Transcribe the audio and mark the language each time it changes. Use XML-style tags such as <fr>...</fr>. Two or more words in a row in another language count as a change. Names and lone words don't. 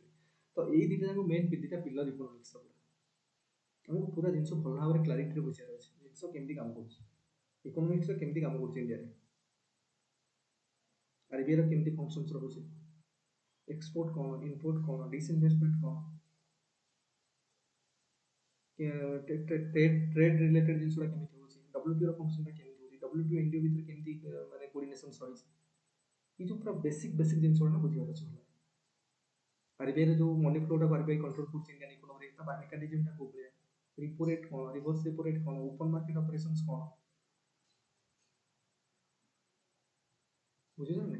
<or>ତ ଏଇ ଦୁଇଟା ଯାକ ମେନ୍ ଦୁଇଟା ପିଲର ଇକୋନୋମିକ୍ସର। ଆମକୁ ପୁରା ଜିନିଷ ଭଲ ଭାବରେ କ୍ଲାରିଟିରେ ବୁଝିବାର ଅଛି, ଜିନିଷ କେମିତି କାମ କରୁଛି, ଇକୋନୋମିକ୍ସରେ କେମିତି କାମ କରୁଛି ଇଣ୍ଡିଆରେ, RBIର କେମିତି ଫଙ୍କସନ୍ସ ରହୁଛି, ଏକ୍ସପୋର୍ଟ କ'ଣ, ଇମ୍ପୋର୍ଟ କ'ଣ, ଡିସଇନଭେଷ୍ଟମେଣ୍ଟ କ'ଣ,</or> <en>trade related</en> <or>ଜିନସୁଡା केମିତି ହେଉଛି, WTO ର ଫଙ୍କସନଟା କେମିତି ହେଉଛି, WTO ଇଣ୍ଡିଆ ଭିତରେ କେମିତି ମାନେ କୋର୍ଡିନେସନ୍ ରହିଛି, ଏ ଯେଉଁ ପୁରା ବେସିକ୍ ଜିନିଷ ଗୁଡ଼ା ବୁଝିବାର ଅଛି ଭଲ। RBIର ଯେଉଁ</or> <en>money flowtaku</en> <or>RBI କଣ୍ଟ୍ରୋଲ କରୁଛି</or> <en>Indian economyre,</en> <or>ତା ମେକାନିଜମଟା କୋଉ ଭଳିଆ,</or> <en>repo rate</en> <or>କ'ଣ,</or> <en>reverse repo rate</en> <or>କ'ଣ,</or> <en>open market operations</en> <or>କ'ଣ, ବୁଝିଲ ନା?</or>